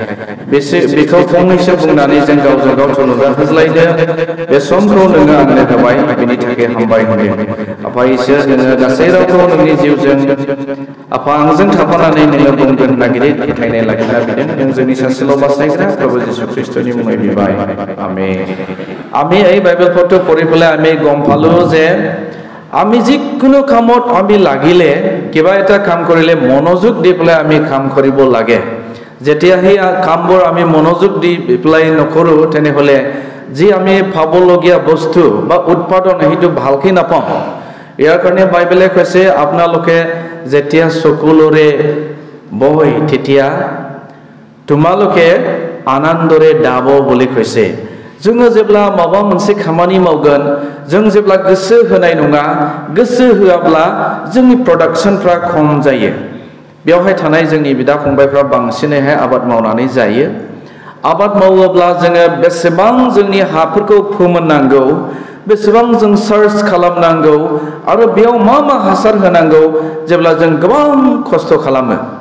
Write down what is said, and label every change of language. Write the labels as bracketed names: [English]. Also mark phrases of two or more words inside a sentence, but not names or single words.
[Bodo] बेखौ फंनैसो बुंनानै जों गावजों गाव थुलुंगा होज्लायदो बे समखौ नोङो आंनो होबाय बेनि थाखाय हामबाय होनो आफा इसोर नोङो गासै रावखौ नोंनि जिउजों आफा आंजों थाफानानै नोङो बुंगोन होनना गिदिर फोथायनाय लाखिना बिदों नों जोंनि सासेल' बासायग्रा प्रभु जिसु ख्रीष्टनि मुङै बिबाय आमेन [Assamese] আমি এই বাইবেল পড়তে পড়ি পেলাই আমি গম পালো যে আমি যিকোনো কামত আমি লাগিলে কিবা এটা কাম কৰিলে মনোযোগ দি পেলাই আমি কাম কৰিব লাগে যেতিয়া সেই কামবোৰ আমি মনোযোগ দি পেলাই নকৰো তেনেহলে যি আমি পাবলগীয়া বস্তু বা উৎপাদন সেইটো ভালকৈ নাপাওঁ ইয়াৰ কাৰণে বাইবেলে কৈছে আপোনালোকে যেতিয়া চকুলৰে বৈ তেতিয়া তোমালোকে আনন্দৰে দাব বুলি কৈছে [Bodo] जोङो जेब्ला माबा मोनसे खामानि मावगोन जों जेब्ला गोसो होनाय नङा गोसो होआब्ला जोंनि प्रडाक्शनफ्रा खम जायो बेवहाय थानाय जोंनि बिदा फंबायफ्रा बांसिनैहाय आबाद मावनानै जायो आबाद मावोब्ला जोङो बेसेबां जोंनि हाफोरखौ फोमोननांगौ बेसेबां जों सार्च खालामनांगौ आरो बेयाव मा मा हासार होनांगौ जेब्ला जों गोबां खस्थ' खालामो